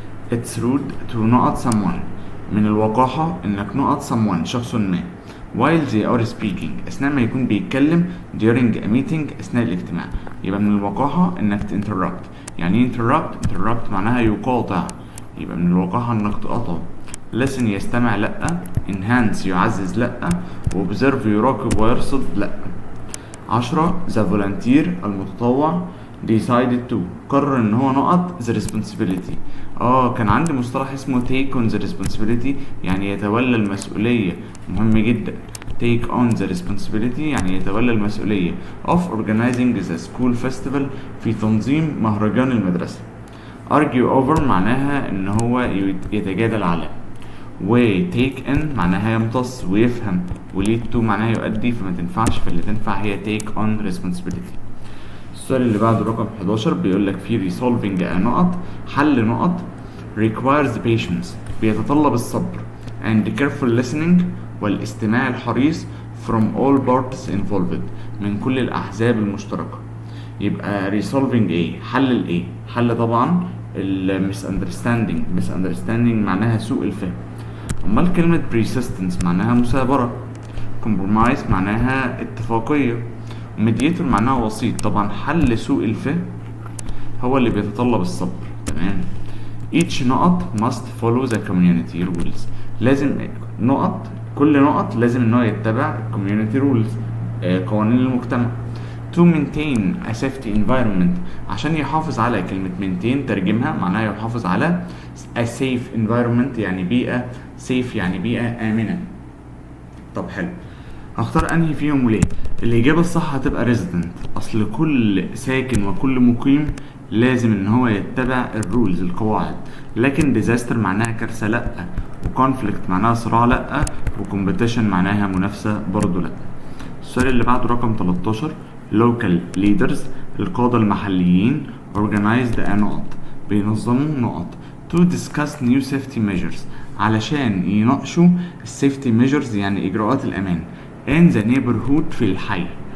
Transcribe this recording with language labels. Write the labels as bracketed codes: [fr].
[en] It's rude to not someone [ar] من الوقاحة انك نقط [en] someone [ar] شخص ما [en] while they are speaking [ar] اثناء ما يكون بيتكلم [en] during a meeting [ar] اثناء الاجتماع، يبقى من الوقاحة انك [en] interrupt. [ar] يعني interrupt معناها يقاطع، يبقى من الوقاحة انك تقاطع. listen يستمع لأ، enhance يعزز لأ، observe يراقب ويرصد لأ. [en] 10 the volunteer المتطوع decided to [ar] قرر ان هو نقط [en] the responsibility. [ar] كان عندي مصطلح اسمه [en] take on the responsibility [ar] يعني يتولى المسؤولية، مهم جدا. [en] take on the responsibility [ar] يعني يتولى المسؤولية [en] of organizing the school festival [ar] في تنظيم مهرجان المدرسة. argue over معناها ان هو يتجادل على، و take in معناها يمتص ويفهم، و lead to معناها يؤدي، فما تنفعش، فاللي تنفع هي take on responsibility. السؤال اللي بعده رقم 11 بيقول لك في resolving a نقط حل نقط [en] requires patience [ar] بيتطلب الصبر [en] and careful listening [ar] والاستماع الحريص [en] from all parties involved [ar] من كل الأحزاب المشتركة. يبقى resolving ايه؟ حل الايه؟ حل طبعا الميس اندرستاندينج، ميس اندرستاندينج معناها سوء الفهم. امال كلمة persistence معناها مثابرة، compromise معناها اتفاقية، mediator معناها وسيط. طبعا حل سوء الفهم هو اللي بيتطلب الصبر. تمام. [en] each نقط must follow the community rules. [ar] لازم كل نقط لازم ان هو يتبع [en] community rules، [ar] قوانين المجتمع. [en] to maintain a safety environment، [ar] عشان يحافظ على كلمة maintain ترجمها معناها يحافظ على [en] a safe environment [ar] يعني بيئة safe يعني بيئة آمنة. طب حلو، هختار انهي فيهم وليه؟ الإجابة الصح هتبقى resident. أصل كل ساكن وكل مقيم لازم ان هو يتبع الرولز القواعد. لكن disaster معناها كارثة لأ، وconflict معناها صراع لأ، وcompetition معناها منافسة برضو لأ. السؤال اللي بعده رقم 13. [en] local leaders، [ar] القادة المحليين [en] organized a نقط، بينظموا نقط to discuss new safety measures، [ar] علشان يناقشوا [en] safety measures [ar] يعني إجراءات الأمان [en] in the neighborhood [ar] في الحي.